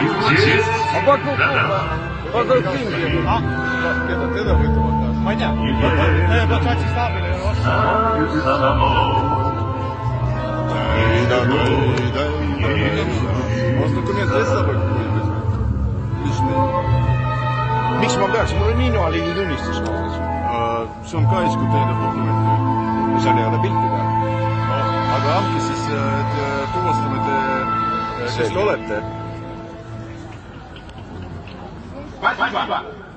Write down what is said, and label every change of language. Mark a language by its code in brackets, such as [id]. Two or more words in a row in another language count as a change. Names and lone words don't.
[ru] А по каким? По каким? Это в этом окажется. Понятно. У вас документ есть с собой какой-нибудь? Личный? [et] Miks ma peaks, mul on invalidi tunnistus kaasas. See on ka iskuteeriv dokument. Seal ei ole pilti peal. Aga andke siis, et tuvastame te, kes te olete.